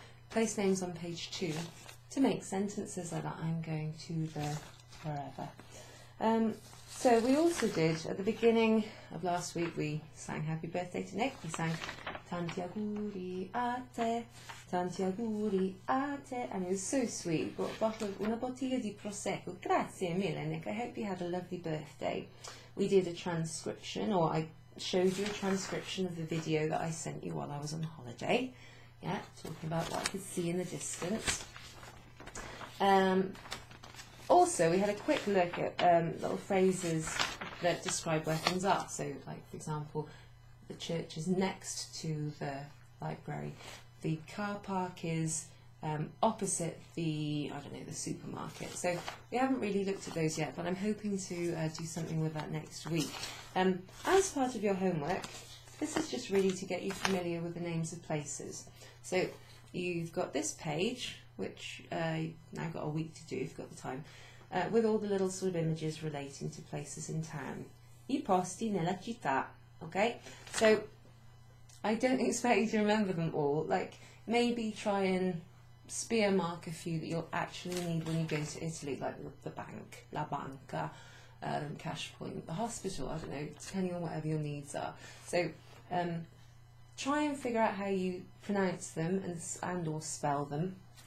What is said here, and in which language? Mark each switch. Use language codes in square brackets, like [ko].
[en] Place names on page 2 to make sentences like that. I'm going to the wherever. So we also did, at the beginning of last week, we sang Happy Birthday to Nick. [it] We sang Tanti auguri a te, tanti auguri a te, and it was so sweet. [en] Got a bottle of una bottiglia di prosecco. Grazie mille, Nick. I hope you had a lovely birthday. We did a transcription, or I showed you a transcription of the video that I sent you while I was on holiday. Yeah, talking about what I could see in the distance. Also, we had a quick look at little phrases that describe where things are. So, like, for example, the church is next to the library. The car park is opposite the, I don't know, the supermarket. So we haven't really looked at those yet, but I'm hoping to do something with that next week. As part of your homework, this is just really to get you familiar with the names of places. So you've got this page, which you've now got a week to do if you've got the time, with all the little sort of images relating to places in town. [it] I posti nella città, okay? [en] So I don't expect you to remember them all. Like, maybe try and spear mark a few that you'll actually need when you go to Italy, like the bank, la banca, cash point, the hospital, I don't know, depending on whatever your needs are. So try and figure out how you pronounce them and or spell them.